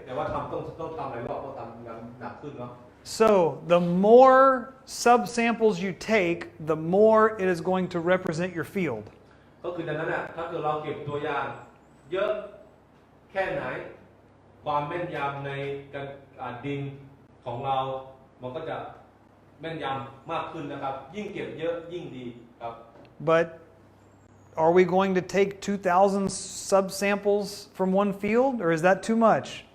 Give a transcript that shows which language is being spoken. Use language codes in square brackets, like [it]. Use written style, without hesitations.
[th] แต่ว่าต้องทำหลายรอบต้องทำงานหนักขึ้นเนาะ [en] So the more subsamples you take, the more it is going to represent your field. [th] ก็คือดังนั้นน่ะถ้าเกิดเราเก็บตัวอย่างเยอะแค่ไหนความแม่นยำในการดินของเรามันก็จะแม่นยำมากขึ้นนะครับยิ่งเก็บเยอะยิ่งดีครับ [en] But are we going to take 2,000 subsamples from one field, or is that too much?